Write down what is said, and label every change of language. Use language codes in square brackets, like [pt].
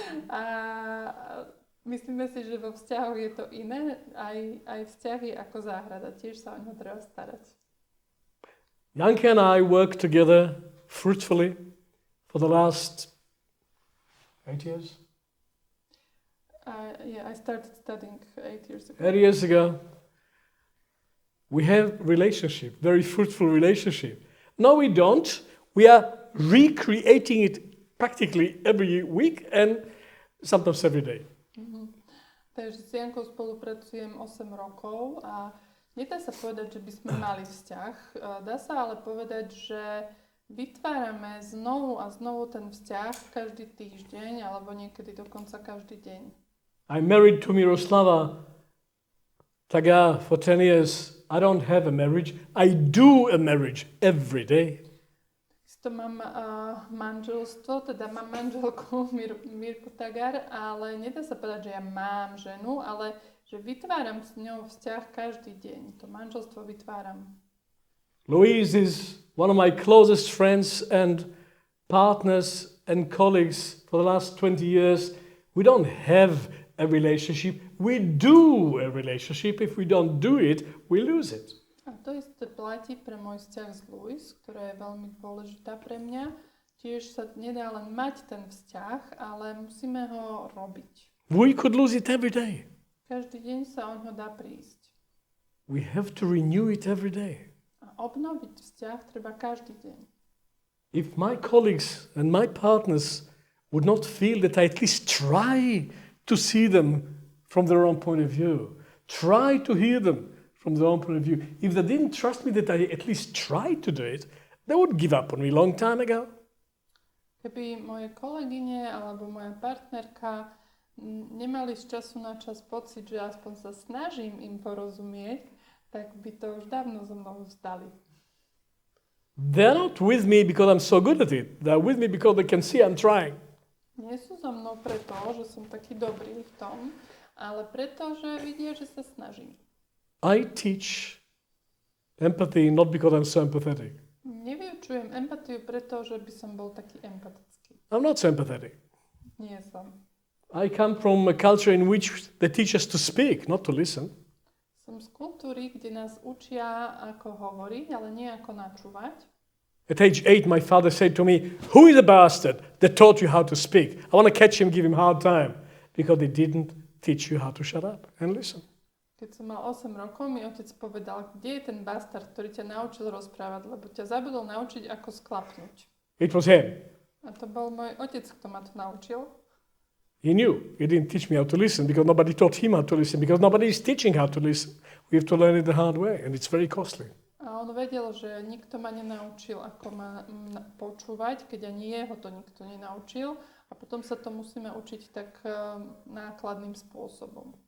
[sk] A myslíme si, že vo vzťahu je to iné, aj vzťahy ako záhrada, tiež sa o ňu treba starať. [en] Janke and I worked together fruitfully for the last 8 years. I started studying 8 years ago. 8 years ago. We have relationship, very fruitful relationship. No, we don't. We are recreating it practically every week and sometimes every day. [sk] Takže s Jankou spolupracujem 8 rokov a nedá sa povedať, že by sme mali vzťah. Dá sa ale povedať, že vytvárame znovu a znovu ten vzťah každý týždeň alebo niekedy dokonca každý deň. [en] I'm married to Miroslava Taga for 10 years. I don't have a marriage. I do a marriage every day. [sk] To mám manželstvo, teda mám manželku Mirku Tagar, ale nedá sa povedať, že ja mám ženu, ale že vytváram s ňou vzťah každý deň. To manželstvo vytváram. [en] Louise is one of my closest friends and partners and colleagues for the last 20 years. We don't have a relationship. We do a relationship. If we don't do it, we lose it. [sk] A to isté platí pre môj vzťah s Louise, ktorá je veľmi dôležitá pre mňa. Tiež sa nedá len mať ten vzťah, ale musíme ho robiť. [en] We could lose it every day. [sk] Každý deň sa o ňo dá prísť. [en] We have to renew it every day. [sk] A obnoviť vzťah treba každý deň. [en] If my colleagues and my partners would not feel that I at least try to see them from their own point of view, try to hear them from their own point of view, if they didn't trust me that I at least tried to do it, they would give up on me a long time ago. [sk] Keby moje kolegyne alebo moja partnerka nemali z času na čas pocit, že aspoň sa snažím im porozumieť, tak by to už dávno so mnou vzdali. [en] They're not with me because I'm so good at it. They're with me because they can see I'm trying. [sk] Nie sú so mnou preto, že som taký dobrý v tom, ale preto, že vidia, že sa snažím. [en] I teach empathy not because I'm so empathetic. [sk] Nevyučujem empatiu preto, že by som bol taký empatický. [en] I'm not so empathetic. [sk] Nie som. [en] I come from a culture in which they teach us to speak, not to listen. [sk] Som z kultúry, kde nás učia, ako hovoriť, ale nie ako načúvať. [en] At age 8, my father said to me, "Who is the bastard that taught you how to speak? I want to catch him, give him hard time." Because they didn't teach you how to shut up and listen. [sk] Keď som mal 8 rokov, mi otec povedal, kde je ten bastard, ktorý ťa naučil rozprávať, lebo ťa zabudol naučiť, ako sklapnúť. [en] It was him. [sk] A to bol môj otec, kto ma to naučil. [en] He knew. He didn't teach me how to listen because nobody taught him how to listen, because nobody is teaching how to listen. We have to learn it the hard way, and it's very costly. [sk] A on vedel, že nikto ma nenaučil, ako ma počúvať, keď ani jeho to nikto nenaučil. A potom sa to musíme učiť tak nákladným spôsobom.